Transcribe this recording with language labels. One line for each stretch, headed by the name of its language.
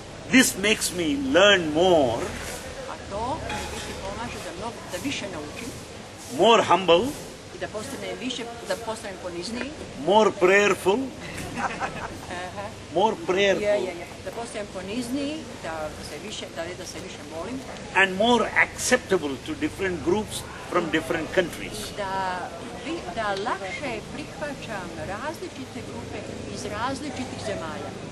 English: This makes me learn more,
Croatian: A to mi biti pomaže da više naučim
English: more humble,
Croatian: i da postanem ponizniji.
English: more prayerful, more prayerful,
Croatian: Da postanem ponizniji, da se više molim,
English: and more acceptable to different groups from different countries.
Croatian: da lakše prihvaćam različite grupe iz različitih zemalja.